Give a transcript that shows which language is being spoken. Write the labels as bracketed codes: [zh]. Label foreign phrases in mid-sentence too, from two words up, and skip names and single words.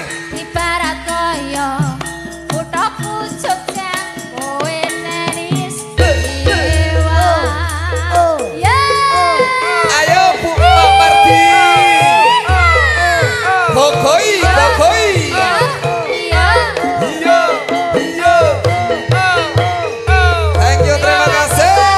[jv] Ibarat kaya kuthaku Jogja kowe nenis dewa. Ya. Ayo Bu Pak Mardi. Bogoi. Iya. Iya. [en] Thank you, [id] terima kasih.